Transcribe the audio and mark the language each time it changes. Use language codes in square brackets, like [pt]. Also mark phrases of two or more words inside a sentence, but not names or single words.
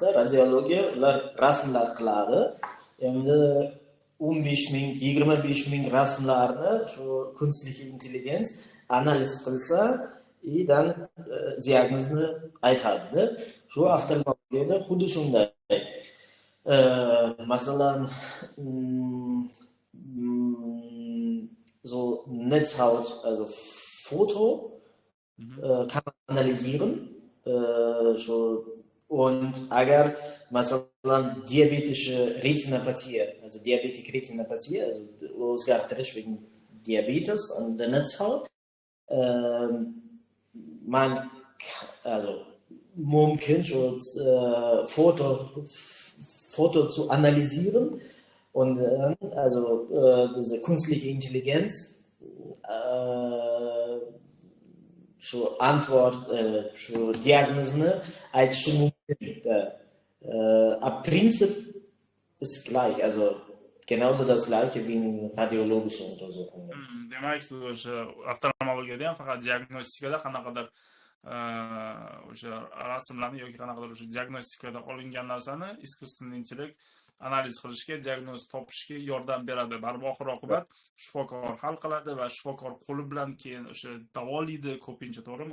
[uz] Radiologiya ular rasmlar qiladi. Endi 15 ming, 25 ming rasmlarni shu [de] künstliche Intelligenz [uz] analiz qilsa, dan diagnozni aytadi. Shu oftalmologiyada xuddi shunday. Masalan, [de] so Netzhaut, Foto kann man analysieren. Und [uz] agar masalan [de] diabetische Retinapathie, [en] Diabetic Retinapathie, [de] o'zgartirish wegen Diabetes an der Netzhaut, man mumkin schon Foto zu analysieren und dann diese künstliche Intelligenz [uz] shu antwort, shu diagnozni aytishi [de] Prinzip ist gleich, also genauso das gleiche wie in radiologischen Untersuchungen. [uz] Demak, siz o'sha oftalmologiyada ham faqat diagnostikada qanaqadir o'sha rasmlarni yoki qanaqadir o'sha diagnostikada olingan narsani [ru] искусственный интеллект [uz] analiz qilishga, diagnoz topishga yordam beradi. Baribir oxir oqibat shifokor hal qiladi va shifokor qo'li bilan keyin o'sha davolaydi ko'pincha, to'g'rimi?